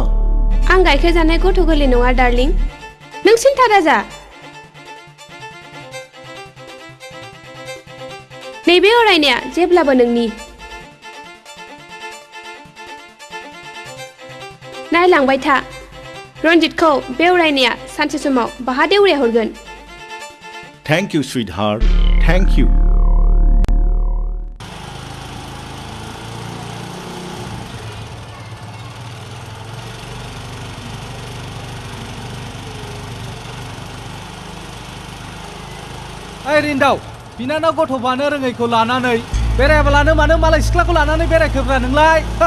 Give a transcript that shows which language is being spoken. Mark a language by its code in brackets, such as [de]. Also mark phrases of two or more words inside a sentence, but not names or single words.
[brx] आं गाइखेर जानाय गथ' गोरलै नङा डार्लिं नों सिन्था दाजा नैबे अरायनाया जेब्लाबो नोंनि नायलांबाय था रनजितखौ बे अरायनाया सानसे समाव बाहा देउरिया हरगोन [en] thank you sweetheart thank you [brx] ओइ रिन्दाव बिनानाव गथ'बानो रोङैखौ लानानै बेरायाब्लानो मानो मालाय सिख्लाखौ लानानै बेरायखोब्रा नोंलाय